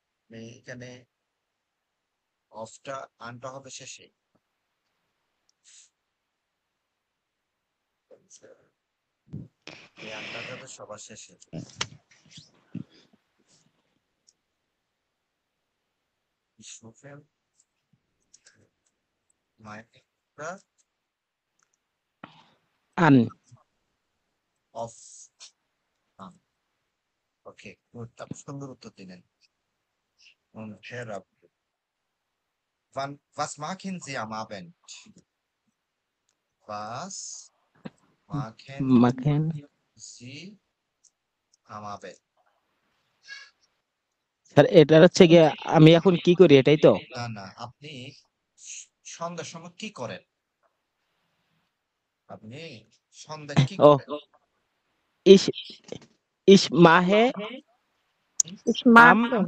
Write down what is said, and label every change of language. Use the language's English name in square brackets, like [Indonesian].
[Bangla] এখানে অফটা আনটা হবে শেষে এই আনটা যাবে সবার শেষে [German] ich rufe meine Mutter an [Bangla] of okay good আপনি সুন্দর উত্তর দিলেন [German] und Herr Rabbi was machen Sie am Abend was machen Sie am Abend [Bangla] sir এটা হচ্ছে গিয়ে আমি এখন কি করি এটাই তো না না আপনি সন্ধ্যার সময় কি করেন আপনি সন্ধ্যা কি করেন [German] ich ich mache am